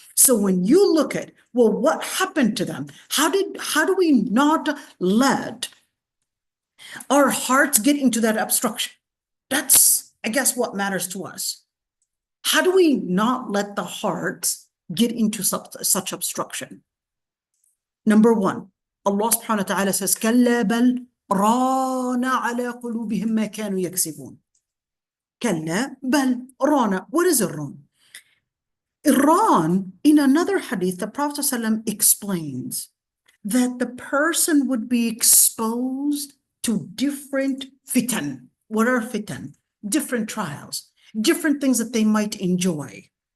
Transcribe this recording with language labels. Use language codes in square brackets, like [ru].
[en] So when you look at, well, what happened to them? How do we not let our hearts get into that obstruction? That's, I guess, what matters to us. How do we not let the hearts get into such obstruction? Number one, Allah subhanahu wa ta'ala says, [ar] كَلَّا بَلْ رَانَ عَلَى قُلُوبِهِمْ مَا كَانُوا يَكْسِبُونَ. كَلَّا بَلْ رَانَ. [en] What is Iran? Iran, in another hadith, the Prophet ﷺ explains that the person would be exposed to different fitan. What are fitan? Different trials, different things that they might enjoy.